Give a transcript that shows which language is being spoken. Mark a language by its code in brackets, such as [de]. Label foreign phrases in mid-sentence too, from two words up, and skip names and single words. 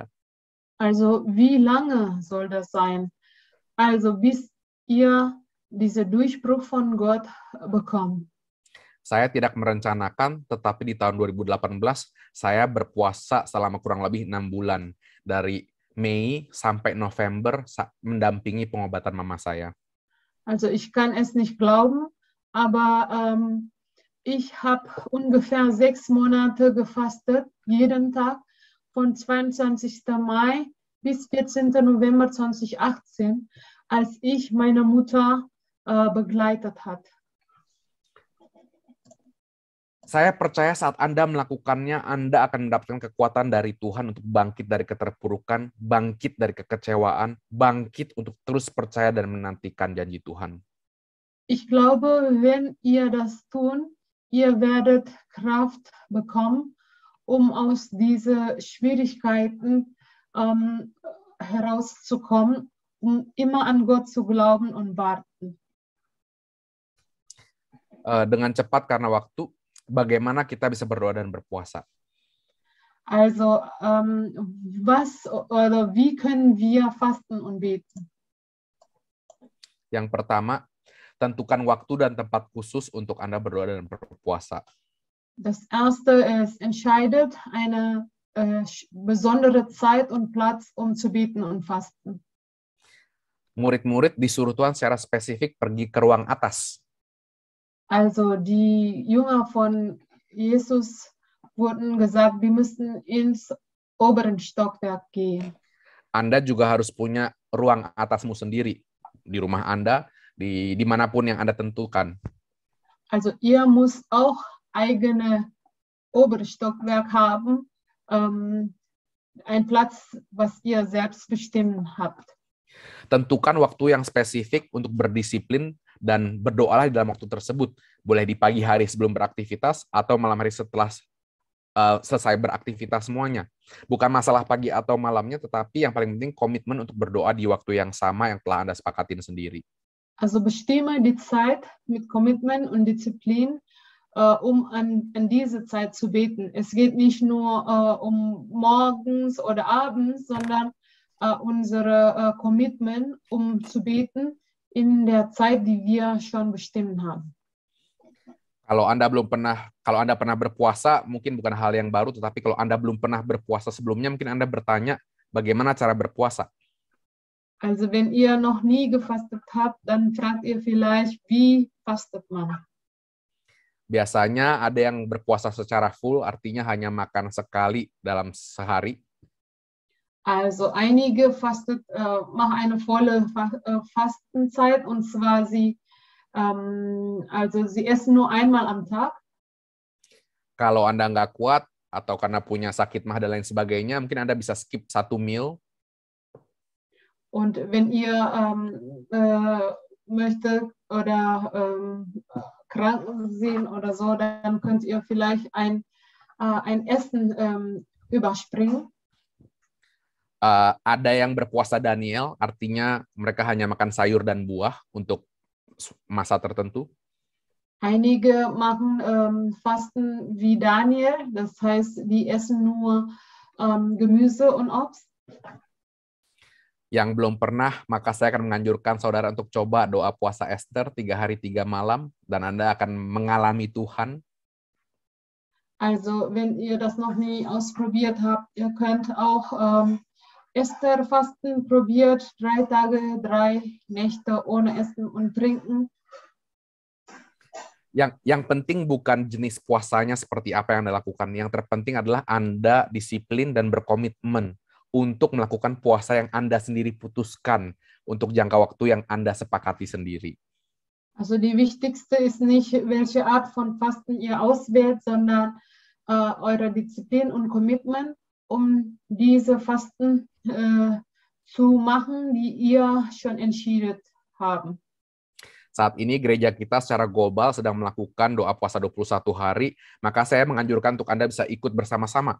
[de] Also wie lange soll das sein? Also bis ihr diesen Durchbruch von Gott bekommt. [id] Saya tidak merencanakan, tetapi di tahun 2018 saya berpuasa selama kurang lebih 6 bulan. Dari Mei sampai November mendampingi pengobatan mama saya. [de] Also ich kann es nicht glauben, aber ich habe ungefähr 6 Monate gefastet, jeden Tag, von 22. Mai bis 14. November 2018, als ich meine Mutter begleitet hat. [id] Saya percaya saat Anda melakukannya, Anda akan mendapatkan kekuatan dari Tuhan untuk bangkit dari keterpurukan, bangkit dari kekecewaan, bangkit untuk terus percaya dan menantikan janji Tuhan. [de] Ich glaube, wenn ihr das tun, ihr werdet Kraft bekommen, aus diesen Schwierigkeiten herauszukommen, immer an Gott zu glauben und warten. [id] Dengan cepat karena waktu, bagaimana kita bisa berdoa dan berpuasa? [de] Also, wie können wir fasten und beten? [id] Yang pertama, tentukan waktu dan tempat khusus untuk Anda berdoa dan berpuasa. [de] Das erste ist, entscheidet eine besondere Zeit und Platz, zu beten und fasten. [id] Murid-murid disuruh Tuhan secara spesifik pergi ke ruang atas. [de] Also die Jünger von Jesus wurden gesagt, die müssten ins oberen Stockwerk gehen. [id] Anda juga harus punya ruang atasmu sendiri di rumah Anda, dimanapun yang Anda tentukan. [de] Also ihr müsst auch eigene obere Stockwerk haben, ein Platz, was ihr selbst bestimmen habt. [id] Tentukan waktu yang spesifik untuk berdisiplin dan berdoalah di dalam waktu tersebut. Boleh di pagi hari sebelum beraktivitas atau malam hari setelah selesai beraktivitas semuanya. Bukan masalah pagi atau malamnya, tetapi yang paling penting komitmen untuk berdoa di waktu yang sama yang telah Anda sepakatin sendiri. [de] Also bestimme die Zeit mit Commitment und Disziplin, an diese Zeit zu beten. Es geht nicht nur morgens oder abends, sondern unsere Commitment, zu beten in der Zeit, die wir schon bestimmt haben. [id] Kalau Anda pernah berpuasa, mungkin bukan hal yang baru, tetapi kalau Anda belum pernah berpuasa sebelumnya, mungkin Anda bertanya, bagaimana cara berpuasa? [de] Also wenn ihr noch nie gefastet habt, dann fragt ihr vielleicht, wie fastet man? [id] Biasanya ada yang berpuasa secara full, artinya hanya makan sekali dalam sehari. [de] Also einige machen eine volle Fastenzeit, und zwar sie essen nur einmal am Tag. [id] Kalau Anda nggak kuat atau karena punya sakit mah dan lain sebagainya, mungkin Anda bisa [en] skip 1 meal. [de] Und wenn ihr möchtet oder krank sind oder so, dann könnt ihr vielleicht ein Essen überspringen. [id] Ada yang berpuasa Daniel, artinya mereka hanya makan sayur dan buah untuk masa tertentu. [de] Einige machen Fasten wie Daniel, das heißt, die essen nur Gemüse und Obst. [id] Yang belum pernah, maka saya akan menganjurkan saudara untuk coba doa puasa Ester 3 hari 3 malam, dan Anda akan mengalami Tuhan. [de] Also, wenn ihr das noch nie ausprobiert habt, ihr könnt auch Esther-Fasten probiert, 3 Tage, 3 Nächte ohne Essen und Trinken. [id] Yang penting bukan jenis puasanya seperti apa yang Anda lakukan. Yang terpenting adalah Anda disiplin dan berkomitmen untuk melakukan puasa yang Anda sendiri putuskan untuk jangka waktu yang Anda sepakati sendiri. [de] Also die wichtigste ist nicht, welche Art von Fasten ihr auswählt, sondern eure Disziplin und Commitment, um diese Fasten zu machen, die ihr schon entschieden haben. [id] Saat ini gereja kita secara global sedang melakukan doa puasa 21 hari, maka saya menganjurkan untuk Anda bisa ikut bersama-sama.